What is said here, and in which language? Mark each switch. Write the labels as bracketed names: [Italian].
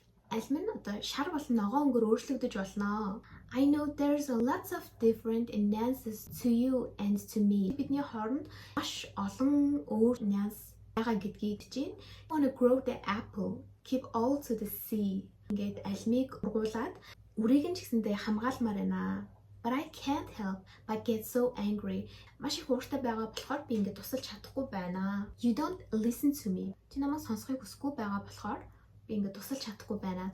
[Mongolian] Алим нь одоо шар болон ногоон өнгөөр өөрчлөгдөж болно. [English] I know there's a lots of different nuances to you and to me. [Mongolian] Бидний хооронд маш олон өөр нюанс байгаа гэдгийг хэлж байна. [English] I want to grow the apple, keep all to the sea. [Mongolian] Ингээд алимыг ургуулад үрийг нь ч гэсэндээ хамгаалмаар байна. [English] But I can't help but get so angry. [Mongolian] Маш их ууртай байгаа болохоор би ингээд тусалж чадахгүй байна. [English] You don't listen to me. [Mongolian] Чи намайг сонсохыг хүсэхгүй байгаа болохоор би ингээд тусалж чадахгүй байна.